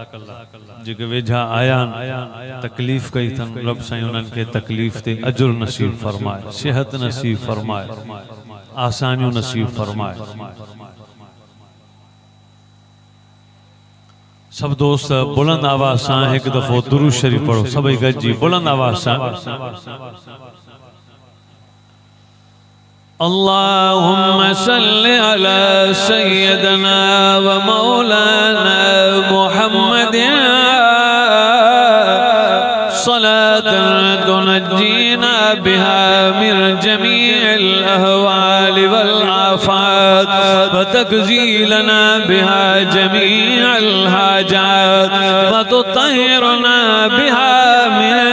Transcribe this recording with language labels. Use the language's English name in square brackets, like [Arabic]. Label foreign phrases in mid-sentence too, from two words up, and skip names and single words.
[Sindhi] जेके वेझा आया तकलीफ़ कई थन रब साईं उन्हनि खे तकलीफ़ ते अजुर नसीब फरमाए, सेहत नसीब फरमाए, आसानियूं नसीब फरमाए। सब दोस्त बुलंद आवाज़ सां हिकु दफ़ो दुरूद शरीफ़ पढ़ो सभई गॾिजी बुलंद आवाज़ सां। [Arabic] اللهم صل على سيدنا ومولانا محمد صلاة تنجينا بها من جميع الأهوال والآفات وتقضي لنا بها جميع الحاجات وتطهرنا بها من